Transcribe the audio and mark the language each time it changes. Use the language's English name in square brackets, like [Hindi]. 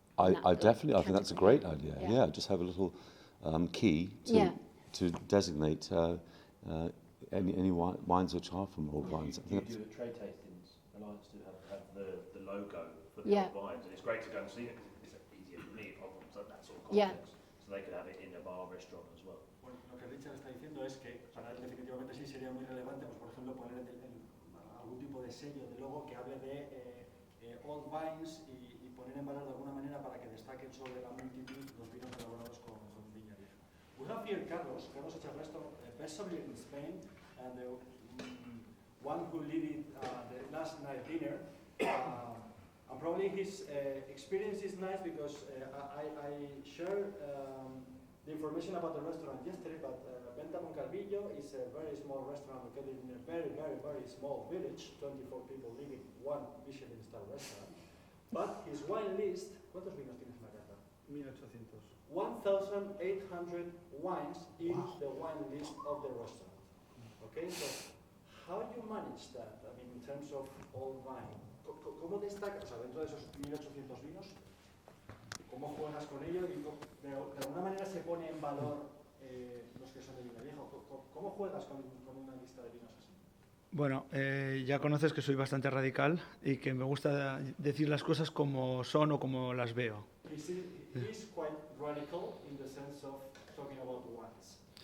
[English] I definitely, I think that's a great idea. Yeah, just have a little key to designate any wines which are from old vines. I think you do the trade tastings, and I used to have the logo for the old vines, and it's great to go and see it because it's easier for me if I want that sort of context, so they could have it in a bar or restaurant as well. [Spanish] Bueno, lo que Richard está diciendo es que para él definitivamente sí sería muy relevante, pues por ejemplo poner algún tipo de sello de logo que hable de old vines y poner en valor de alguna manera para que destaquen sobre la multitud los vinos elaborados con viña vieja. [English] We have here Carlos Echavarría, best sommelier in Spain, and the one who led the last night dinner. And probably his experience is nice because I shared the information about the restaurant yesterday, but Venta Moncalvillo is a very small restaurant located in a very, very, very small village, 24 people living, one Michelin star restaurant. But his wine list, [Spanish] ¿cuántos vinos tienes en la carta? [English] 1800. 1,800 wines in the wine list of the restaurant. Okay, so how do you manage that? I mean, in terms of old wine, [Spanish] ¿cómo destacas, o sea, dentro de esos 1.800 vinos, cómo juegas con ello y de alguna manera se pone en valor los que son de vino viejo? ¿Cómo juegas con una lista de vinos así? Bueno, ya conoces que soy bastante radical y que me gusta decir las cosas como son o como las veo. [English] He's quite radical in the sense of talking about wines.